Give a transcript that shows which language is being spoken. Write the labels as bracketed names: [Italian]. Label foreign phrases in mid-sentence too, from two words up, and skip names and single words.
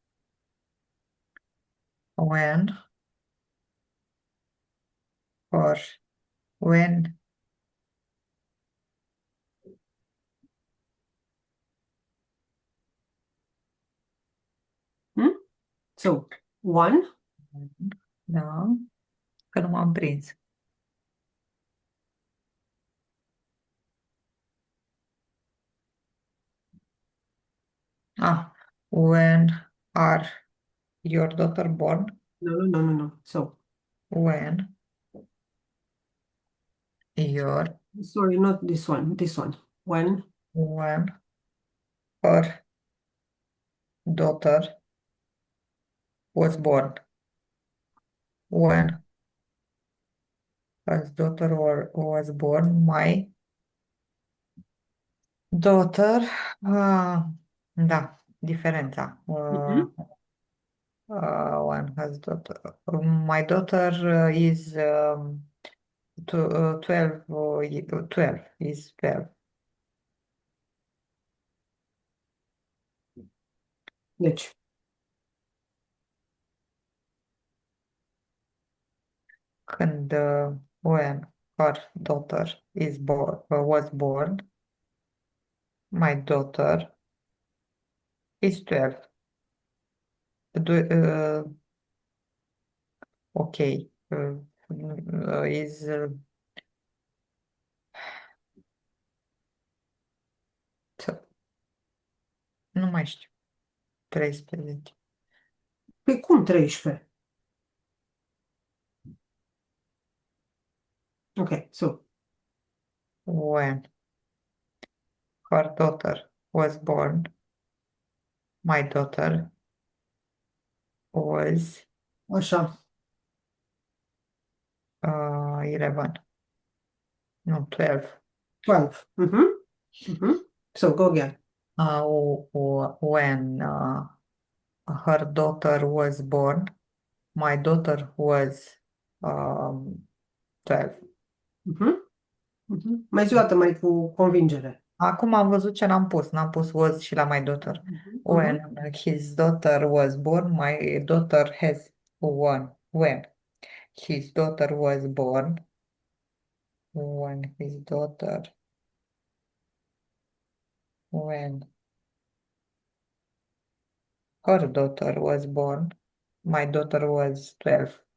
[English] When or when So, one, [Romanian] da, că nu m-am prins. [English] When are your daughter born? no. So, When your sorry, not this one, this one. When her daughter was born. When her daughter was born, my daughter, [Romanian] da, diferența. Mhm. [English] When has daughter, my daughter is 12, 12, is 12. [Romanian] Deci, Când, [English] when her daughter was born, my daughter is 12. Ok. [Romanian] Is nu mai știu. 13. pe cum 13? [English] Ok, so, When her daughter was born, my daughter was [Romanian] așa, [English] 11. No, 12. 12. So, go again. When her daughter was born, my daughter was 12. [Romanian] Mai zi o dată, mai cu convingere. Acum am văzut ce n-am pus. N-am pus was și la [English] my daughter. When his daughter was born, my daughter has one. When his daughter was born, when his daughter, when her daughter was born, my daughter was 12.